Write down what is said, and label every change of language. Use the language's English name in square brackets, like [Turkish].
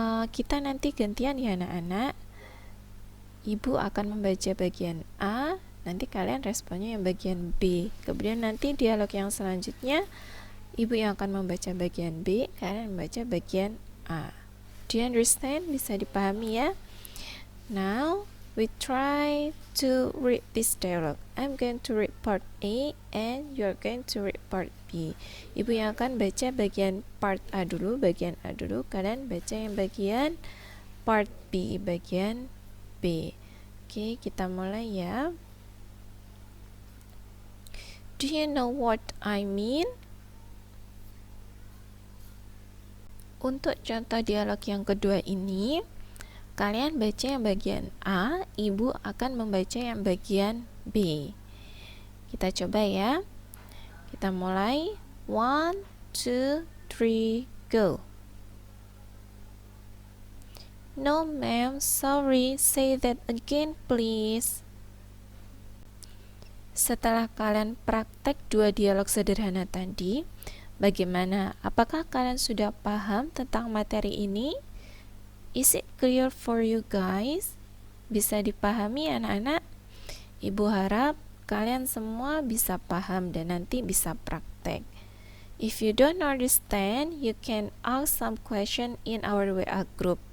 [Indonesian] Kita nanti gantian ya anak-anak. Ibu akan membaca bagian A, nanti kalian responnya yang bagian B. Kemudian nanti dialog yang selanjutnya Ibu yang akan membaca bagian B, kalian membaca bagian A. [English] Do you understand? [Indonesian] Bisa dipahami ya? [English] Now, we try to read this dialogue. I'm going to read part A and you're going to read part B. [Indonesian] Ibu yang akan baca bagian part A dulu, kalian baca yang bagian part B, bagian B. Oke, kita mulai ya. [English] Do you know what I mean? [Indonesian] Untuk contoh dialog yang kedua ini, kalian baca yang bagian A, ibu akan membaca yang bagian B. Kita coba ya. Kita mulai. 1, 2, 3, go. [English] No ma'am, sorry, say that again please. [Indonesian] Setelah kalian praktek dua dialog sederhana tadi, bagaimana? Apakah kalian sudah paham tentang materi ini? [English] Is it clear for you guys? [Indonesian] Bisa dipahami anak-anak? Ibu harap kalian semua bisa paham dan nanti bisa praktek. [English] If you don't understand, you can ask some question in our WA group.